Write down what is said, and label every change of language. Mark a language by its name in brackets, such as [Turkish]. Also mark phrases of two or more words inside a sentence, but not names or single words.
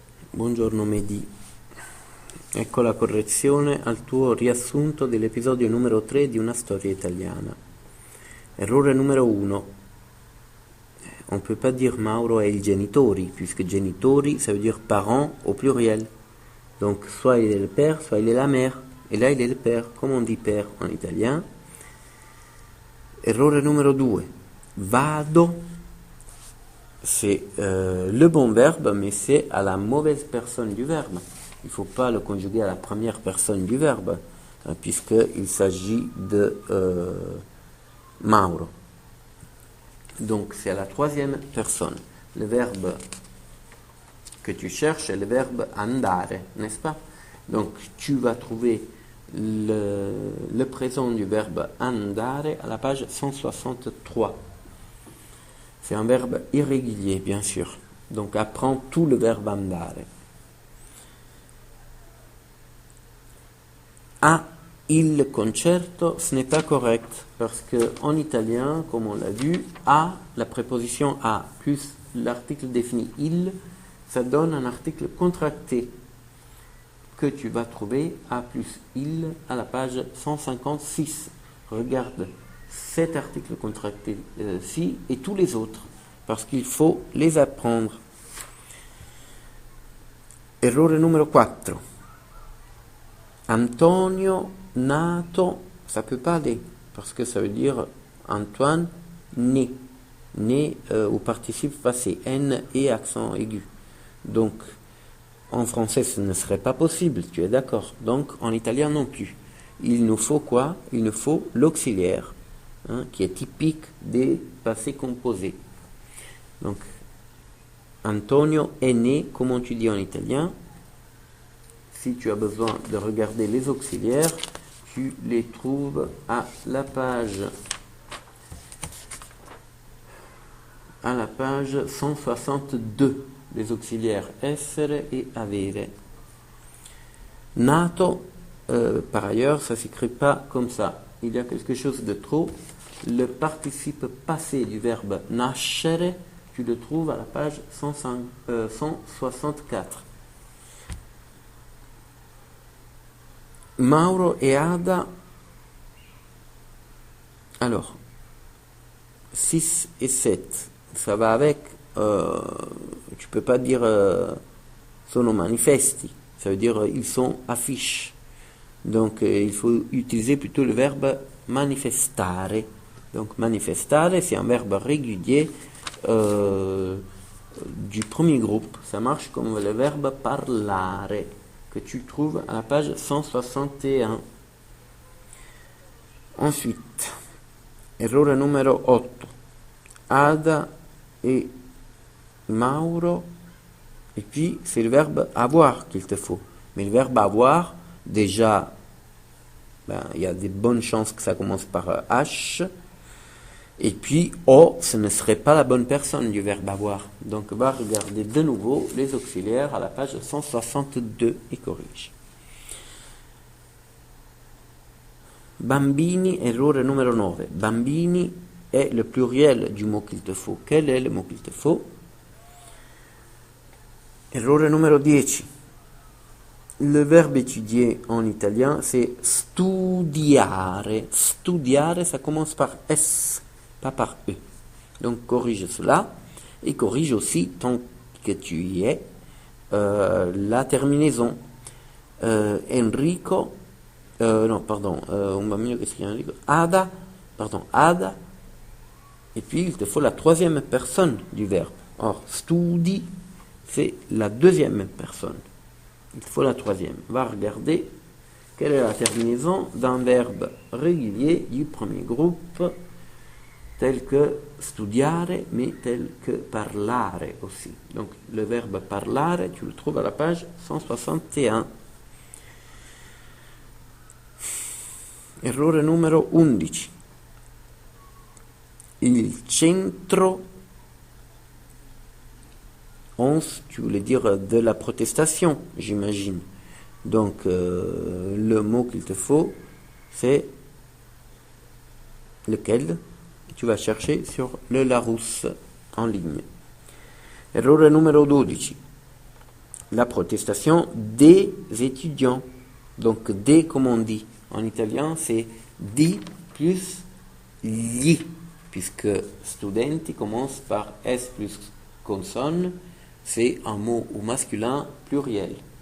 [Italian] Buongiorno Mehdi, ecco la correzione al tuo riassunto dell'episodio numero 3 di Una storia italiana. Errore numero 1. [French] On ne peut pas dire [Italian] Mauro è il genitori, [French] puisque genitori, ça veut dire parents au pluriel. Donc soit il est le père, soit il est la mère. Et là il est le père, comme on dit père en italien. [Italian] Errore numero 2. Vado. [French] C'est le bon verbe, mais c'est à la mauvaise personne du verbe. Il ne faut pas le conjuguer à la première personne du verbe, puisqu'il s'agit de Mauro. Donc c'est à la troisième personne. Le verbe que tu cherches est le verbe andare, n'est-ce pas? Donc tu vas trouver le présent du verbe andare à la page 163. C'est un verbe irrégulier, bien sûr. Donc, apprends tout le verbe andare. [Italian] A il concerto, [French] ce n'est pas correct, parce qu'en italien, comme on l'a vu, a, la préposition a, plus l'article défini il, ça donne un article contracté que tu vas trouver a plus il à la page 156. Regarde cet article contracté-ci et tous les autres, parce qu'il faut les apprendre. [Italian] Errore numero 4. Antonio nato, [French] ça peut pas aller, parce que ça veut dire Antoine né, né au participe passé, N et accent aigu. Donc, en français, ce ne serait pas possible, tu es d'accord? Donc, en italien non plus. Il nous faut quoi? Il nous faut l'auxiliaire, qui est typique des passés composés. Donc, Antonio est né, comment tu dis en italien? Si tu as besoin de regarder les auxiliaires, tu les trouves à la page 162, les auxiliaires essere et avere. Nato, par ailleurs, ça ne s'écrit pas comme ça. Il y a quelque chose de trop. Le participe passé du verbe nascere, tu le trouves à la page 164. Mauro et Ada, alors, 6 et 7, ça va avec, tu peux pas dire [Italian] sono manifesti, [French] ça veut dire ils sont affiches. Donc il faut utiliser plutôt le verbe manifestare. Donc manifestare, c'est un verbe régulier du premier groupe. Ça marche comme le verbe parlare, que tu trouves à la page 161. Ensuite, [Italian] errore numero 8. [French] Ada et Mauro, et puis c'est le verbe avoir qu'il te faut. Mais le verbe avoir, déjà, il y a des bonnes chances que ça commence par H. Et puis, O, ce ne serait pas la bonne personne du verbe avoir. Donc, va regarder de nouveau les auxiliaires à la page 162 et corrige. [Italian] Bambini, errore numero 9. [French] Bambini est le pluriel du mot qu'il te faut. Quel est le mot qu'il te faut? [Italian] Errore numero 10. [French] Le verbe étudier en italien, c'est studiare. Studiare, ça commence par S, pas par E. Donc, corrige cela. Et corrige aussi, tant que tu y es, la terminaison. [Italian] Enrico, un bambino che si chiama Enrico. [French] Ada, et puis il te faut la troisième personne du verbe. Or, studi, c'est la deuxième personne. Il te faut la troisième. Va regarder quelle est la terminaison d'un verbe régulier du premier groupe, tel que studiare, mais tel que parlare aussi. Donc, le verbe parlare, tu le trouves à la page 161. [Italian] Errore numero 11. Il centro, 11, [French] tu voulais dire de la protestation, j'imagine. Donc, le mot qu'il te faut, c'est lequel? Tu vas chercher sur le Larousse en ligne. [Italian] Errore numero 12. [French] la protestation des étudiants. Donc, des, comme on dit en italien, c'est di plus gli, puisque studenti commence par S plus consonne, c'est un mot au masculin pluriel.